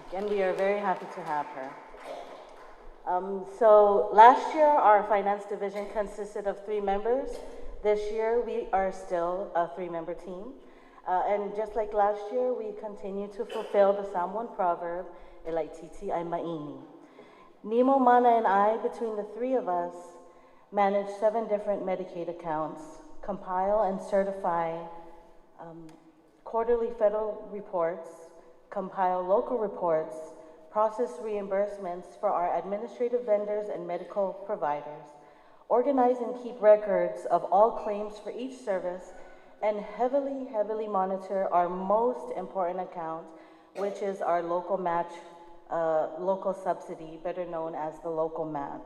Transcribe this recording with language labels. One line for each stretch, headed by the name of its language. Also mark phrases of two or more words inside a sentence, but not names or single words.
English: And we are very happy to have her. So last year, our finance division consisted of 3 members. This year, we are still a 3-member team. And just like last year, we continue to fulfill the Samoan proverb,
Samoan: Elaititi ai maini.
English: Nemo, Mana, and I, between the 3 of us, manage 7 different Medicaid accounts, compile and certify quarterly federal reports, compile local reports, process reimbursements for our administrative vendors and medical providers, organize and keep records of all claims for each service, and heavily monitor our most important account, which is our local match, local subsidy, better known as the local match.